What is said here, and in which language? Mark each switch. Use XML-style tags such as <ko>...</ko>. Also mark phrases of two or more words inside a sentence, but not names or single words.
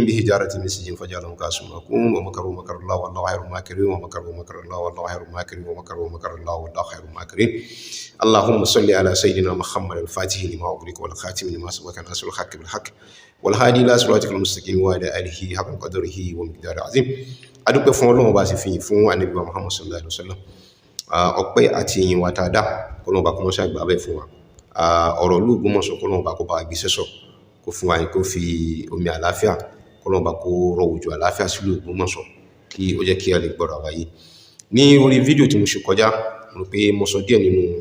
<ar>بحجارة من سجيل فجعلهم كعصف مأكول ومكروا مكر الله والله خير الماكرين ومكروا مكر الله والله خير الماكرين ومكروا مكر الله والله خير الماكرين اللهم صل على سيدنا محمد الفاتح لما أغلق والخاتم لما سبق ناصر الحق بالحق والهادي إلى صراطك المستقيم وعلى آله حق قدره ومقداره عظيم</ar> <yo>adúpẹ́ fún Ọlọ́run bá sì fi fún Ànábì wa Muhammad</yo> <ar>صلى الله عليه وسلم</ar> <yo>ọpẹ́ àti ìyìn wa tá dá k'Ọlọ́run bá kó mọ́ ṣàgbà bẹ́ẹ̀ fún wa ọ̀rọ̀ ìlú Ògbómọ̀ṣọ́ k'Ọlọ́run bá kó bá gbé sẹ́sọ̀ kó fún wa kó fi omi àlàáfíà k'Ọlọ́run bá kó rọ òjò àlàáfíà sílùú Ògbómọ̀ṣọ́ kí ó jẹ́ kí a lè gbọ́ra wáyé ní orí fídíò tí mo ṣe kọjá mo pé mo sọ díẹ̀ nínú</yo>